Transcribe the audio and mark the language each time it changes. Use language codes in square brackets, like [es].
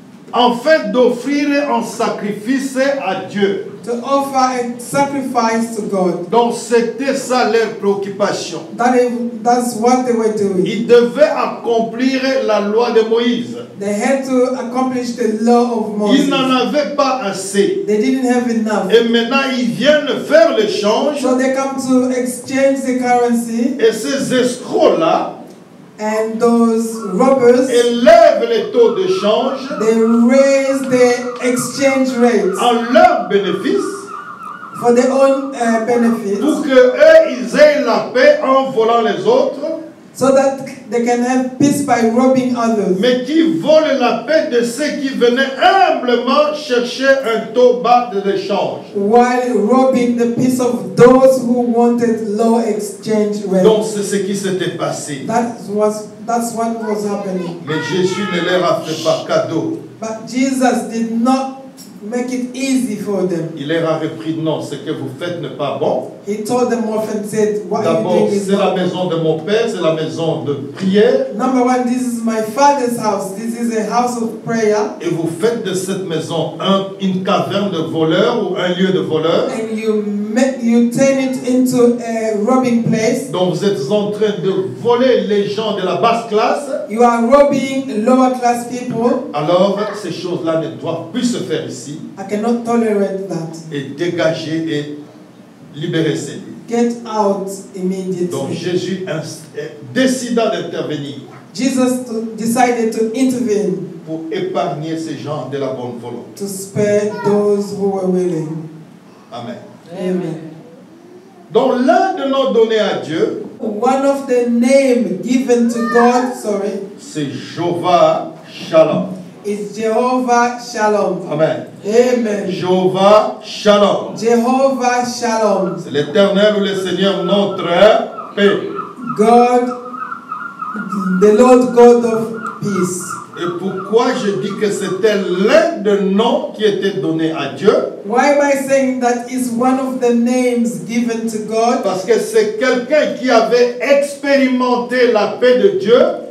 [fr] afin d'offrir un sacrifice à Dieu. [en] to offer a sacrifice to God. [fr] Donc c'était ça leur préoccupation. [en] That's what they were doing. [fr] Ils devaient accomplir la loi de Moïse. [en] They had to accomplish the law of Moses. [fr] Ils n'en avaient pas assez. [en] They didn't have enough. [fr] Et maintenant ils viennent faire l'échange. [en] So they come to exchange the currency, [fr] Et ces escrocs-là [en] and those robbers, [fr] élèvent les taux de change [en] they raise the exchange rates [fr] en leur bénéfice [en] for their own benefits, [fr] pour que eux ils aient la paix en volant les autres, [en] so that they can have peace by robbing others. [fr] mais qui volent la paix de ceux qui venaient humblement chercher un taux bas de l'échange. [en] While robbing the peace of those who wanted low exchange [fr] Donc [en] rates. [fr] c'est ce qui s'était passé. [en] That's what was happening. [fr] Mais Jésus ne leur a fait pas cadeau. [en] But Jesus did not make it easy for them. [fr] Il leur a repris non, ce que vous faites n'est pas bon. [en] He told them off and said, what you [fr] D'abord, [en] doing is [fr] c'est la [en] not. [fr] maison de mon père, c'est la maison de prière. [en] Number one, this is my father's house. This is a house of prayer. [fr] Et vous faites de cette maison une caverne de voleurs ou un lieu de voleurs. [en] And you turn it into a robbing place. [fr] Donc vous êtes en train de voler les gens de la basse classe. [en] You are robbing lower class people. [fr] Alors ces choses-là ne doivent plus se faire ici. [en] I cannot tolerate that. [fr] Et dégager et libérer ces lieux. [en] Get out immediately. [fr] Donc Jésus décida d'intervenir [en] Jesus decided to intervene [fr] pour épargner ces gens de la bonne volonté. [en] to spare those who were willing. [fr] Amen. [en] Amen. [fr] Donc l'un de nos donnés à Dieu, [en] One of the names given to God, [fr] c'est Jehovah Shalom. [en] is Jehovah Shalom. [fr] Amen. [en] Amen. [fr] Jehovah Shalom. [en] Jehovah Shalom. [fr] C'est l'Éternel ou le Seigneur notre paix. [en] God, the Lord God of peace. [fr] Et pourquoi je dis que c'était l'un des noms qui était donné à Dieu? [en] Why am I saying that is one of the names given to God? [fr] Parce que c'est quelqu'un qui avait expérimenté la paix de Dieu.